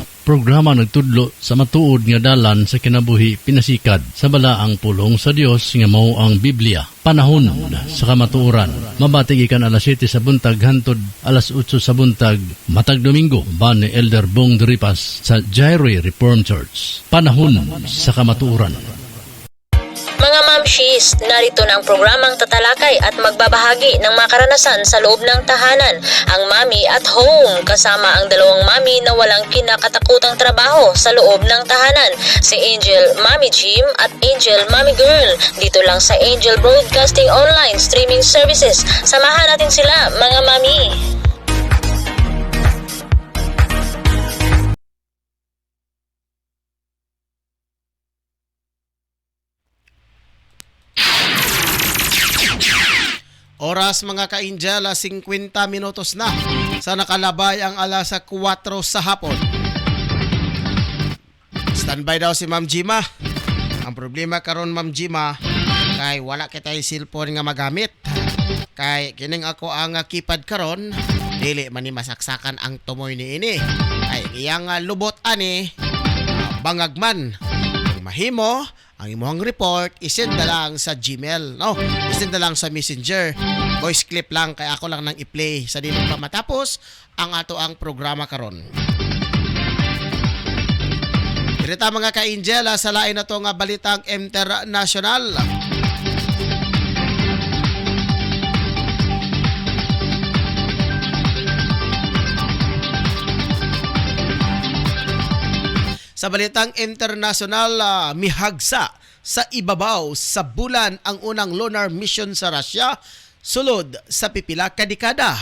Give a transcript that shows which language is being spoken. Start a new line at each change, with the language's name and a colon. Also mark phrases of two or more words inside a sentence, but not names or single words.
Cebuano: Programa nagtudlo sa matuod nga dalan sa kinabuhi pinasikad sa balaang pulong sa Dios nga mao ang Biblia. Panahon sa kamatuoran. Mabatig ikan alas 7 sa buntag hantod alas 8 sa buntag matag Domingo ban ni Elder Bong Deripas sa Jairi Reformed Church. Panahon sa kamatuoran. Mga mamshis,
Filipino: narito na ang programang tatalakay at magbabahagi ng mga karanasan sa loob ng tahanan. Ang Mami at Home, kasama ang dalawang mami na walang kinakatakutang trabaho sa loob ng tahanan. Si Angel Mami Jim at Angel Mami Girl. Dito lang sa Angel Broadcasting Online Streaming Services. Samahan natin sila, mga mami.
Cebuano: Oras mga ka-Angel, 50 minutos na sa nakalabay ang alas 4 sa hapon. Standby daw si Ma'am Jima. Ang problema karon Ma'am Jima, kay wala kitay cellphone nga magamit. Kay kining ako ang keypad karon, dili man ni masaksakan ang tumoy ni ini. Ay iyang lubot ani, bangagman. Mahimo ang imong report, isend na lang sa Gmail, no? Isend na lang sa Messenger. Voice clip lang, kaya ako lang nang i-play sa dili pa matapos ang ato ang programa karon. Direta mga ka-Angel, sa lain na to nga balitang international. Sa balitang international, mihagsa sa ibabaw sa bulan ang unang lunar mission sa Russia sulod sa pipila ka dekada.